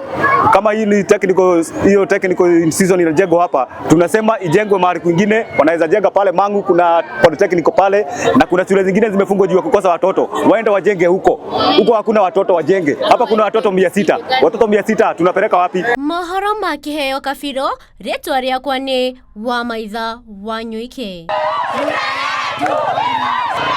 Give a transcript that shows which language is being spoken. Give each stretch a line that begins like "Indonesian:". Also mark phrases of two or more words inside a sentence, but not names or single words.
Swahili: Kama hii ni
English: technical season
Swahili: inajengwa hapa, tunasema ijengwe mahali kwingine. Wanaweza jenga pale Mang'u, kuna polytechnic pale, na kuna shule zingine zimefungwa juu ya kukosa watoto. Waende wajenge huko hakuna watoto, wajenge hapa. Kuna watoto 600, watoto 600 tunapeleka wapi?
Kikuyu: Mohoro ma kĩheo kabiro, rĩtwa rĩakwa nĩ Wamaitha Wanyuike.